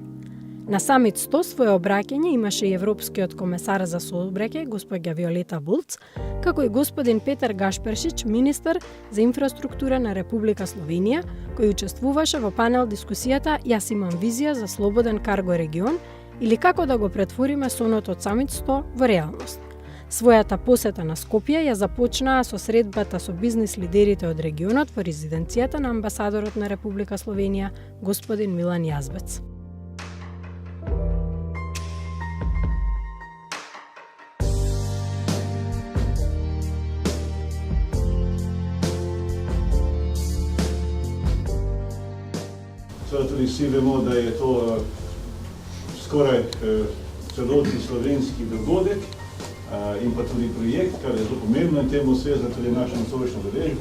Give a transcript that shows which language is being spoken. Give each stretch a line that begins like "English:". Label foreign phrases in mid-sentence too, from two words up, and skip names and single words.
Macedonian: На Summit 100 свое обраќање имаше и Европскиот комесар за сообраќај, госпоѓа Виолета Булц, како и господин Петар Гашпершич, министер за инфраструктура на Република Словенија, кој учествуваше во панел дискусијата "Јас имам визија за слободен карго регион" или како да го претвориме сонот од Summit 100 во реалност. Својата посета на Скопје ја започнаа со средбата со бизнис лидерите од регионот во резиденцијата на амбасадорот на Република Словенија, господин Милан Јазбец.
Slovenian: Seveda tudi vsi vemo, da je to skoraj celotni slovenski dogodek in pa tudi projekt, kar je zelo pomembno in temu svezano tudi naša nocojšnja udeležba.